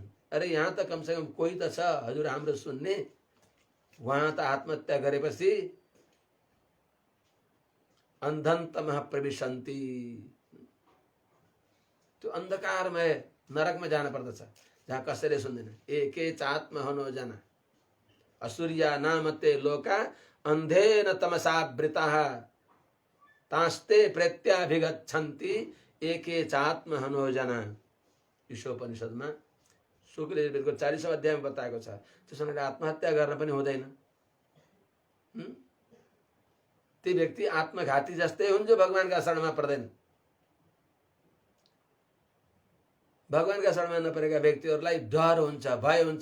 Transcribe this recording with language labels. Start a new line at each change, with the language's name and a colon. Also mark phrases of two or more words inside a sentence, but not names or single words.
Nepali: अरे यहाँ त कमसेकम कोही त छ हजुर हाम्रो सुन्ने, उहाँ त आत्महत्या गरेपछि
Sanskrit: अन्धन्तमः प्रविशन्ति,
Nepali: त्यो अन्धकारमय नरकमा जान पर्दछ जहाँ कसैले सुन्दैन।
Sanskrit: एके चात्म हनो जना असुर्या नामते लोका अन्धेन तमसावृताः तास्ते प्रत्याभिगच्छन्ति एके चात्म हनो जना।
Nepali: ईशोपनिषदमा शुक्ल यजुर्वेदको 40औं अध्यायमा बताएको छ। त्यसैले आत्महत्या गर्न पनि हुँदैन। ती व्यक्ति आत्मघाती जस्तै हुन् जो भगवानका शरणमा पर्दैन। भगवानका शरणमा नपरेका व्यक्तिहरूलाई डर हुन्छ, भय हुन्छ।